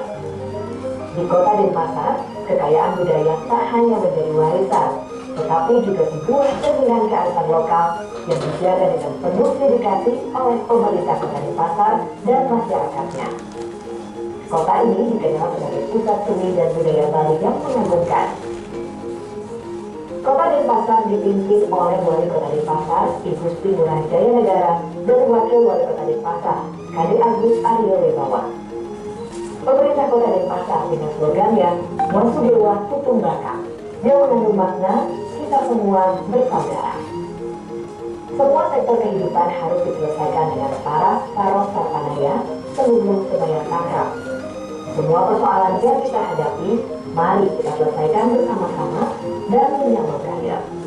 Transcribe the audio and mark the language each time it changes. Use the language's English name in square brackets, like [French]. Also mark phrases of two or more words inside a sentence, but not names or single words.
[Indonesian] Di Kota Denpasar, kekayaan budaya tak hanya menjadi warisan, tetapi juga sebuah cerminan kearifan lokal yang dijaga dengan penuh dedikasi oleh pemerintah Kota Denpasar dan masyarakatnya. Kota ini dikenal sebagai pusat seni dan budaya Bali yang mengagumkan. Kota Denpasar dipimpin oleh Wali Kota Denpasar, Ibu Sri Ngurah Jaya Negara, dan Wakil Wali Kota Denpasar, Kade Agus Aryo Wibawa. Pemerintah Kota Denpasar dengan slogannya Wasudewa Tutung Baka, yang mengandung makna kita semua bersaudara. Semua sektor kehidupan harus diselesaikan dengan paras, paros, sarpanaya, sebelum sembahyang tangkap. Semua persoalan yang kita hadapi, mari kita selesaikan bersama-sama dan menyambut budaya.